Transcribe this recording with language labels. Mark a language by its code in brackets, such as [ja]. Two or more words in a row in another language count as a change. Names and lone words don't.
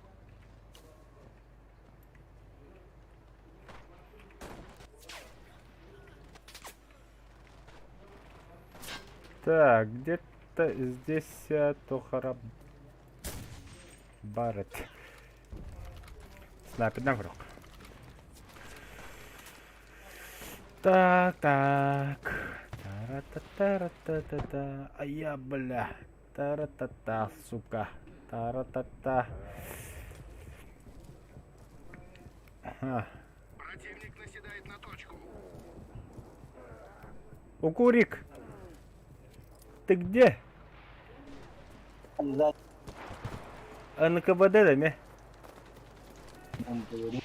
[ru] Так, где-то здесь Тохара Барретт. Снайпер на круг. Так. Тара-та-та-та-та-та. А я, бля. Тара-та-та, сука. Тара-та-та. Ага. Противник наседает на точку. Укурик. Ты где? За НКВД, да, ме? говорит.